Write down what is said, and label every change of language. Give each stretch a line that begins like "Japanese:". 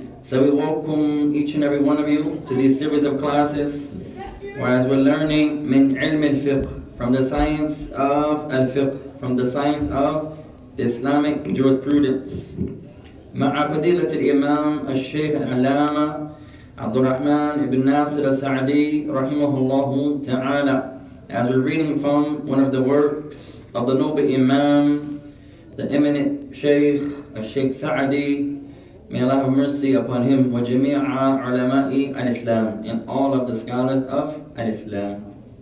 English: So we welcome each and every one of you to this series of classes, whereas we're learning
Arabic: min ilm al-fiqh,
English: from the science of al-fiqh, from the science of Islamic jurisprudence.
Arabic: مع فضيلة الإمام الشيخ العلامة عبد الرحمن ibn Nasir al-Sa'di رحمه الله تعالى.
English: As we're reading from one of the works of the noble Imam, the eminent Shaykh, Shaykh Sa'di, may Allah have mercy upon him,
Arabic: وَجَمِيعَ عُلَمَاءِ الْإِسْلَامِ,
English: and all of the scholars of Al-Islam.